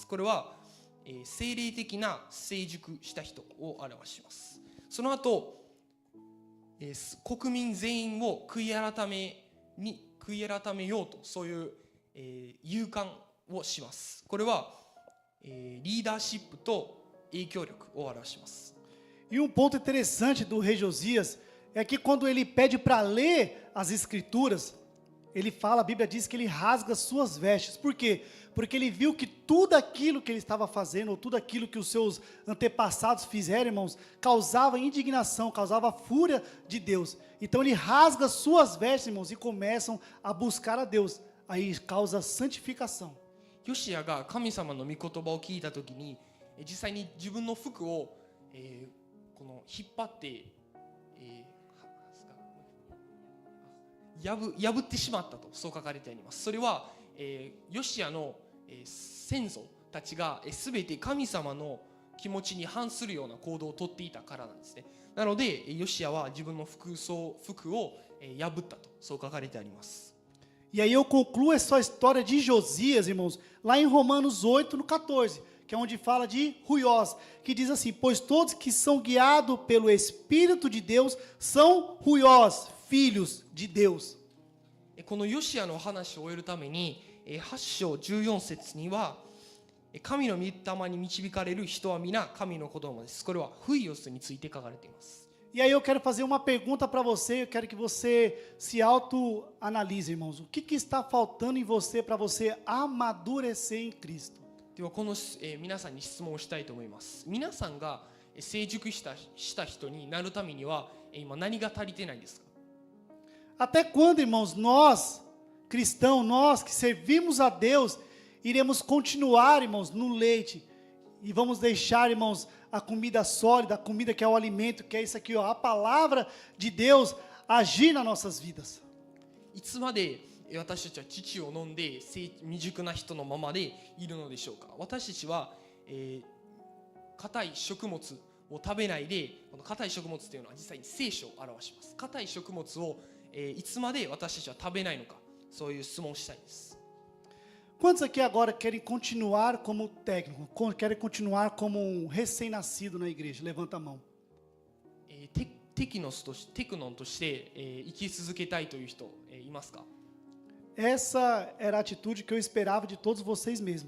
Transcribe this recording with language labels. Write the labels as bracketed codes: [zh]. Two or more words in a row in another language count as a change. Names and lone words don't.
[ja] これは、精霊的な成熟した人を表します。その後、国民全員を悔い改めようと、そういう、勇敢をします。これは、リーダーシップと影響力を表します。 [pt] E um ponto interessante do rei Josias é que quando ele pede para ler as escrituras, ele fala, a Bíblia diz que ele rasga suas vestes. Por quê? Porque ele viu que tudo aquilo que ele estava fazendo, ou tudo aquilo que os seus antepassados fizeram, irmãos, causava indignação, causava fúria de Deus. Então ele rasga suas vestes, irmãos, e começam a buscar a Deus. Aí causa santificação. [ja] ヨシアが神様の御言葉を聞いたときに、実際に自分の服を、この引っ張って、破ってしまったと、そう書かれてあります。それは、ヨシアの、先祖たちが全て神様の気持ちに反するような行動をとっていたからなんですね。なのでヨシアは自分の服を破ったと、そう書かれてあります。 [pt] E aí eu concluo essa história de Josias, irmãos, lá em Romanos 8, no 14, que é onde fala de Ruiós, que diz assim, pois todos que são guiados pelo Espírito de Deus são Ruiós, filhos de Deus. [ja] このヨシアの話を終えるために、8章14節には、神の御霊に導かれる人は皆神の子供です。これはフイオスについて書かれています。 [pt] E aí eu quero fazer uma pergunta para você, eu quero que você se autoanalise, irmãos. O que está faltando em você para você amadurecer em Cristo? [ja] ではこの、皆さんに質問をしたいと思います。皆さんが成熟した人になるためには今何が足りてないんですか? [pt] Até quando, irmãos, nós, cristãos, nós que servimos a Deus, iremos continuar, irmãos, no leite e vamos deixar, irmãos, a comida sólida, a comida que é o alimento, que é isso aqui, ó, a palavra de Deus agir nas nossas vidas. [ja] いつまで私たちは乳を飲んで未熟な人のままでいるのでしょうか。私たちは硬い食物を食べないで、この硬い食物というのは実際に聖書を表します。硬い食物をいつまで私たちは食べないのか、そういう質問をしたいです。 [pt] Quantos aqui agora querem continuar como técnico, querem continuar como um recém-nascido na igreja? Levanta a mão. [ja] テクノンとして、生き続けたいという人、いますか？ [pt] Essa era a atitude que eu esperava de todos vocês mesmo.